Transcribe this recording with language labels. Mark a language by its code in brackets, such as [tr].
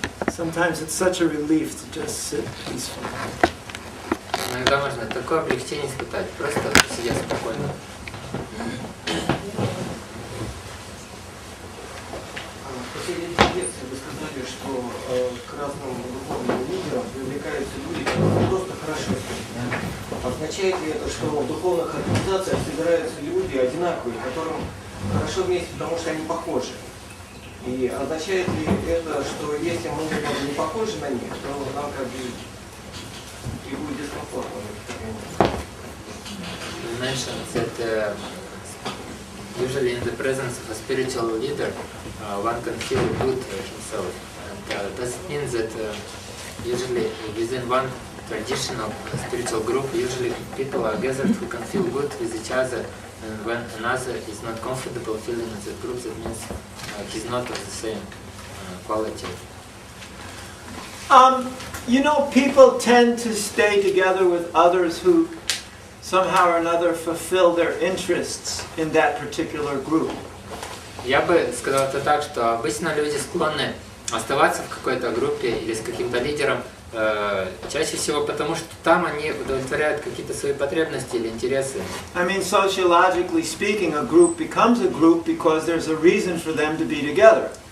[en] Sometimes it's such a relief to just sit peacefully. [ru] Иногда можно такое облегчение испытать, просто сидя спокойно. В последней лекции вы сказали, что к разным духовным лидерам привлекаются люди, которые просто хорошо. Означает ли это, что в духовных организациях собираются люди одинаковые, которым хорошо вместе, потому что они похожи? И означает ли это, что если мы не похожи на них, то нам как бы и будет дискомфортно? [en] You mentioned that usually in the presence of a spiritual leader, one can feel good himself. And does it mean that usually within one tradition of a spiritual group, usually people are gathered who can feel good with each other, and when another is not comfortable feeling in that group, that means he's not of the same quality. You know, people tend to stay together with others who somehow or another fulfill their interests in that particular group. [ru] Я бы сказал это так, что обычно люди склонны оставаться в какой-то группе или с каким-то лидером чаще всего потому, что там они удовлетворяют какие-то свои потребности или интересы. [en] I mean, sociologically speaking, a group becomes a group because there's a reason for them to be together.